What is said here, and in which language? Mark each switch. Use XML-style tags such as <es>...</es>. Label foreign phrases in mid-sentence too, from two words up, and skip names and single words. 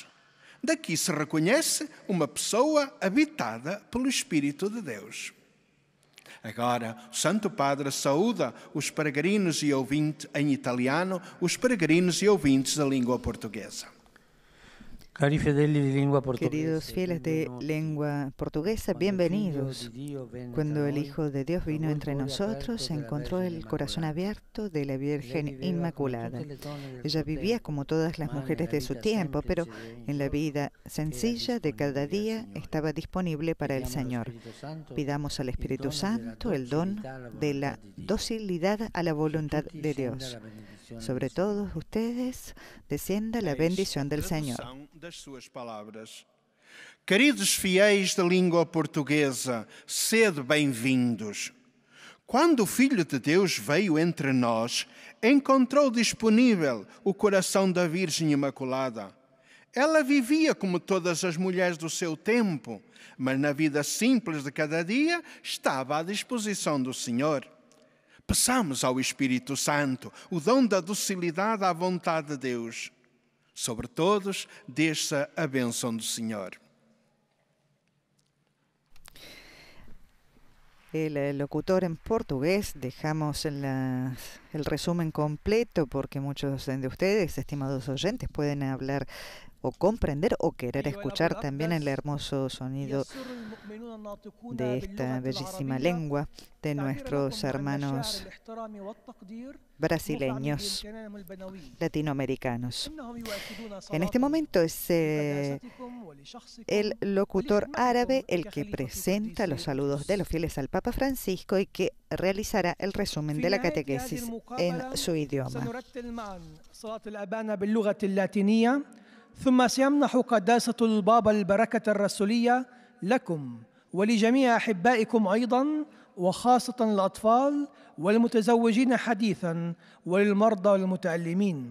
<pt>Daqui se reconhece uma pessoa habitada pelo Espírito de Deus. Agora, o Santo Padre saúda os peregrinos e ouvintes em italiano, os peregrinos e ouvintes da língua portuguesa.</pt> <es>Queridos fieles de lengua portuguesa, bienvenidos. Cuando el Hijo de Dios vino entre nosotros, se encontró el corazón abierto de la Virgen Inmaculada. Ella vivía como todas las mujeres de su tiempo, pero en la vida sencilla de cada día estaba disponible para el Señor. Pidamos al Espíritu Santo el don de la docilidad a la voluntad de Dios. sobre todos ustedes descienda la bendición del Señor.</es> <pt>Queridos fiéis da língua portuguesa, sede bem-vindos. Quando o Filho de Deus veio entre nós, encontrou disponível o coração da Virgem Imaculada. Ela vivia como todas as mulheres do seu tempo, mas na vida simples de cada dia estava à disposição do Senhor. Peçamos ao Espírito Santo o dom da docilidade à vontade de Deus. Sobre todos, desça a bênção do Senhor.</pt> <es>El locutor en portugués, dejamos el resumen completo porque muchos de ustedes, estimados oyentes, pueden hablar o comprender o querer escuchar también el hermoso sonido de esta bellísima lengua de nuestros hermanos brasileños, latinoamericanos. En este momento es el locutor árabe el que presenta los saludos de los fieles al Papa Francisco y que realizará el resumen de la catequesis en su idioma.</es> <ar>ثم سيمنح قداسة البابا البركة الرسولية لكم ولجميع أحبائكم أيضا، وخاصة الأطفال والمتزوجين حديثا وللمرضى والمتألمين.</ar>